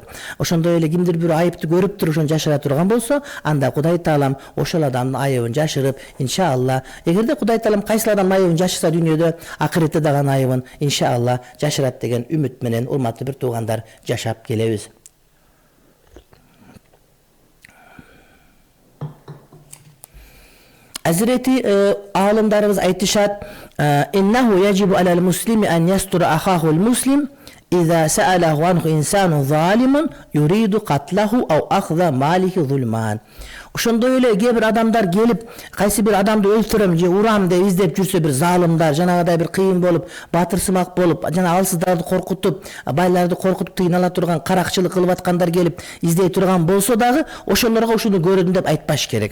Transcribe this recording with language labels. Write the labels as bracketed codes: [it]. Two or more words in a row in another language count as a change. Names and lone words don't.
[ky] Ошондой эле кимдир бир айыпты көрүп туруп ошону жашыра турган болсо, анда Кудай Таалам ошол адамдын айыбын жашырып, иншалла, эгерде Кудай Таалам кайсыл адамдын айыбын жашырса дүйнөдө, акыретте дагы айыбын иншалла жашырат деген үмүт менен урматтуу бир туугандар жашап келебиз. Азирети аалымдарыбыз айтышат: [ar] "إنه يجب على المسلم أن يستر أخاه المسلم إذا سأله عنه إنسان ظالم يريد قتله أو أخذ ماله ظلمان." [ky] Ошондой эле кээ бир адамдар келип кайсы бир адамды өлтүрөм же урам деп издеп жүрсө, бир заалымдар жанагыдай бир кыйын болуп, батырсымак болуп, жана алсыздарды коркутуп, байларды коркутуп тыйын ала турган каракчылык кылып аткандар келип издей турган болсо дагы, ошолорго ушуну көрдүм деп айтпаш керек.